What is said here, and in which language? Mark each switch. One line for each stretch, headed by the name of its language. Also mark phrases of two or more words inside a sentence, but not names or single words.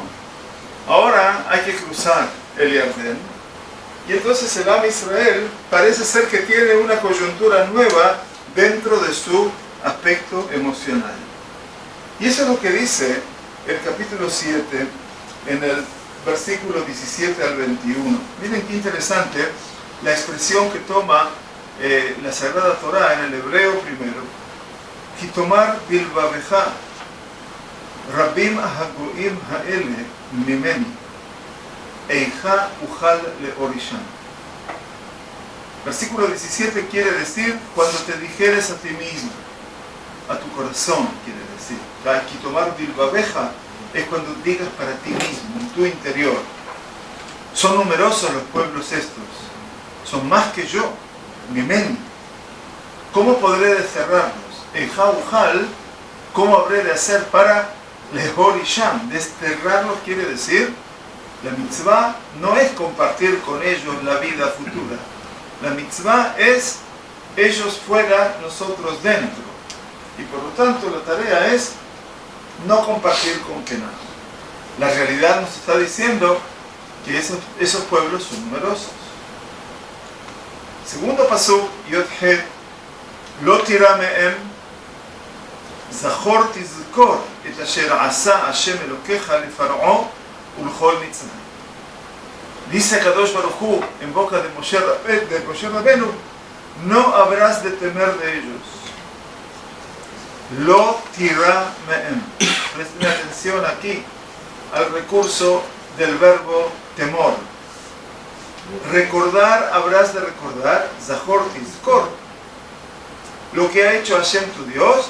Spanish: Ahora hay que cruzar el Yardén, y entonces el
Hebrew: עם ישראל
Spanish: parece ser que tiene una coyuntura nueva dentro de su aspecto emocional. Y eso es lo que dice el capítulo 7 en el versículo 17 al 21. Miren qué interesante la expresión que toma la Sagrada Torá en el hebreo primero.
Hebrew: כי תאמר בלבבך רבים הגוים האלה ממני איכה אוכל להורישם.
Spanish: Versículo 17 quiere decir cuando te dijeres a ti mismo, a tu corazón quiere decir.
Hebrew: כי תאמר בלבבך
Spanish: es cuando digas para ti mismo, en tu interior. Son numerosos los pueblos estos, son más que yo, mimeni. ¿Cómo podré desterrarlos?
Hebrew: איכה אוכל,
Spanish: ¿cómo habré de hacer para leorisham? Desterrarlos quiere decir, la mitzvah no es compartir con ellos la vida futura. La mitzvah es ellos fuera, nosotros dentro. Y por lo tanto la tarea es no compartir con Canaán. La realidad nos está diciendo que esos pueblos son numerosos.
Hebrew: Segundo פסוק יוד חית לא תירא מהם זכור תזכור את אשר עשה השם אלוקיך לפרעה ולכל מצרים.
Spanish: Dice
Hebrew: קדוש ברוך הוא
Spanish: en boca de Moshe Rabbenu, no habrás de temer de ellos.
Hebrew: לא תירא מהם.
Spanish: Presten atención aquí al recurso del verbo temor. Recordar, habrás de recordar,
Hebrew: זכור תזכור,
Spanish: lo que ha hecho Hashem tu Dios.